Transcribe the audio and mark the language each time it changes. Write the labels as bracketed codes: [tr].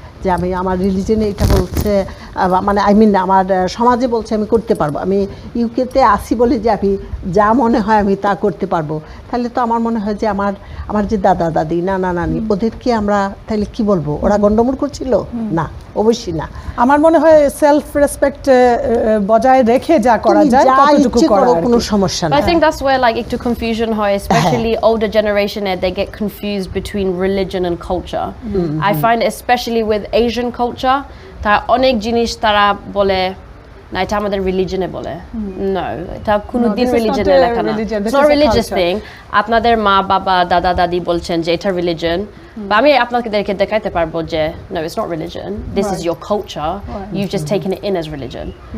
[bn] যে আমি আমার রিলিজনে এটা বলছে, মানে আই মিন আমার সমাজে বলছে আমি করতে পারবো, আমি ইউকেতে আসি বলে যে আমি যা মনে হয় আমি তা করতে পারবো, তাহলে তো আমার মনে হয় যে আমার যে দাদা দাদি নানা নানি ওদেরকে আমরা তাহলে কি বলবো, ওরা গণ্ডমূর্খ ছিল? না, অবশ্যই না। আমার মনে হয় সেলফ রেসপেক্ট বজায় রেখে যা করা যায় ততটুকু করা, কোনো সমস্যা [en] But [bn] না। [en] I think that's where like একটু confusion হয়, especially older generation they get confused between religion and culture. I find especially with Asian culture [bn] তারা অনেক জিনিস তারা বলে না এটা আমাদের রিলিজনে বলে, no এটা কোনোদিন রিলিজনে লেখা না, [en] it's not a religious thing. [bn] আপনাদের মা বাবা দাদা দাদি বলছেন যে এটা রিলিজন, বা আমি আপনাদেরকে দেখাইতে পারবো যে [en] no it's not religion, this is your culture, you've just taken it in as religion.